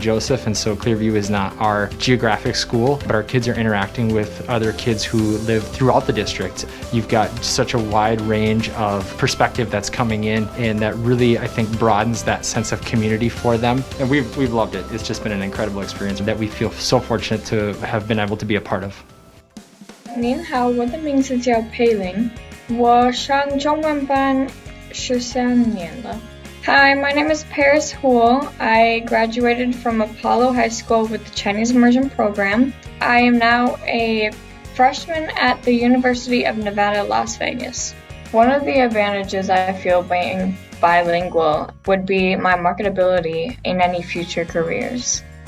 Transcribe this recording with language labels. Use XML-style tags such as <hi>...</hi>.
<en>Joseph, and so Clearview is not our geographic school, but our kids are interacting with other kids who live throughout the district. You've got such a wide range of perspective that's coming in, and that really, I think, broadens that sense of community for them. And we've loved it. It's just been an incredible experience that we feel so fortunate to have been able to be a part of.</en> <zh>您好，我的名字叫佩玲，我上中文班13年了。</zh> <en>Hi, my name is HOPKINS-HOEL. I graduated from Apollo High School with the Chinese Immersion program. I am now a freshman at the University of Nevada, Las Vegas. One of the advantages I feel being bilingual would be my marketability in any future careers.</en>